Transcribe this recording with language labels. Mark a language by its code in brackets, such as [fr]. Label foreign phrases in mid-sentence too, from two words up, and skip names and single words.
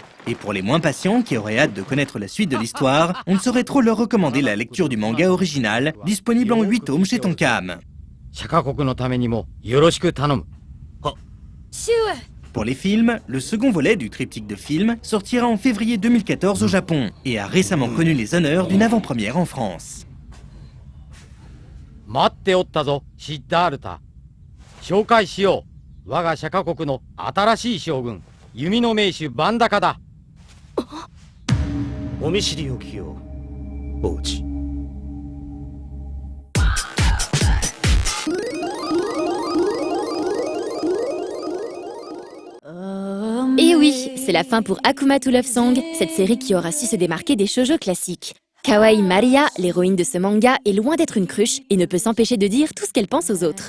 [fr] Et pour les moins patients qui auraient hâte de connaître la suite de l'histoire, on ne saurait trop leur recommander la lecture du manga original, disponible en 8 tomes chez Tonkam. Pour les films, le second volet du triptyque de films sortira en février 2014 au Japon et a récemment connu les honneurs d'une avant-première en France. [ja] 待っておったぞ、シッダールタ。紹介しよう。我が釈迦国の新しい将軍、弓の名手バンダカだ。お見知りおきよう、王子。 [fr] Et oui, c'est la fin pour Akuma to Love Song, cette série qui aura su se démarquer des shoujo classiques. Kawaii Maria, l'héroïne de ce manga, est loin d'être une cruche et ne peut s'empêcher de dire tout ce qu'elle pense aux autres.